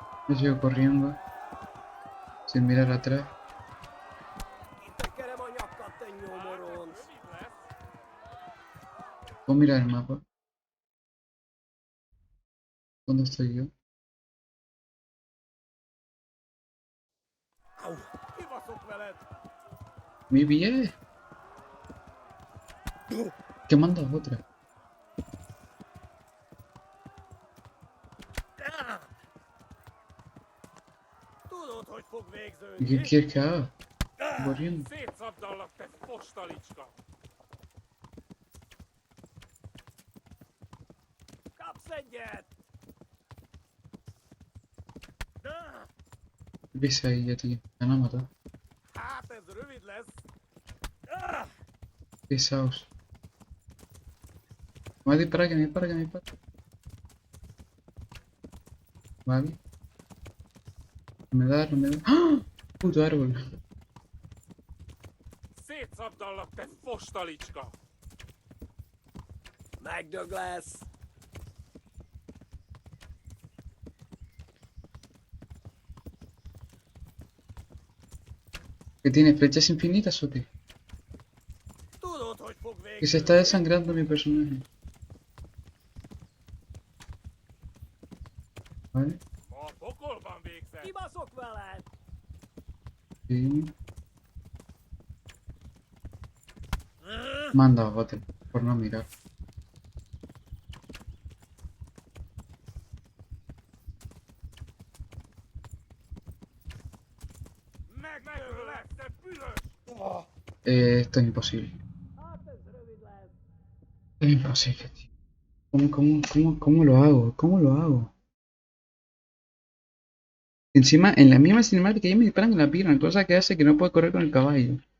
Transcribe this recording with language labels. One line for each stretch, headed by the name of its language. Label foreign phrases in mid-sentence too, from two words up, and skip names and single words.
Spanish: Yo sigo corriendo. Sin mirar atrás. ¿Puedo mirar el mapa? ¿Dónde estoy yo? Mi pie. ¿Qué manda otra?
Hungarian: Tudod, hogy fog
Spanish: ¿Y qué
Hungarian: végződni?
Spanish: quieres que haga? Corriendo.
Hungarian: Szétszabdallak, te fostalicska! Kapsz egyet!
Spanish: ¿Qué pisa ahí ya, tío? Me van a matar.
Hungarian: Hát ez rövid lesz.
Spanish: Pesados. Me va a disparar, que me dispara, que me dispara. Vale. No me da, no me da. ¡Ah! Puto árbol.
Hungarian: Szétszabdallak, te fostalicska! Megdög lesz.
Spanish: ¿Que tiene flechas infinitas o qué?
Hungarian: Tudod, hogy fog
Spanish: Que se está
Hungarian: végződni?
Spanish: desangrando mi personaje. Vale.
Hungarian: A pokolban végzett! Kibaszok veled!
Spanish: Sí. Manda bote, por no mirar.
Hungarian: Megdög lesz, te büdös!
Spanish: Esto es imposible. Es imposible, tío. ¿Cómo lo hago? ¿Cómo lo hago? Encima, en la misma cinemática ya me disparan en la pierna, cosa que hace que no pueda correr con el caballo.